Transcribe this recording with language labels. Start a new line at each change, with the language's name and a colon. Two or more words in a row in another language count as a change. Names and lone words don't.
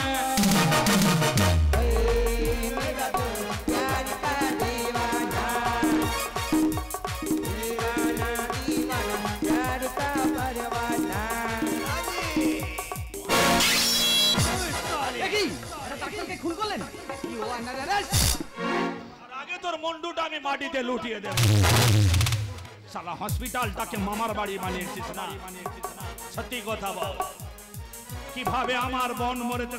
Hindi: मेरा दिल प्यार का दीवाना, दीवाना दीवाना प्यार का परवाना।
Bangla: দেখি এটা ডাক্তারকে খুন করলেন? কি ও
English: under arrest?
Bangla: আগে তোর মুন্ডুটা আমি মাটিতে লুটিয়ে দেব। সালা হসপিটালটাকে মামার বাড়ি বানিয়েছিস না। সত্যি কথা বল, কিভাবে আমার বোন মরেছে?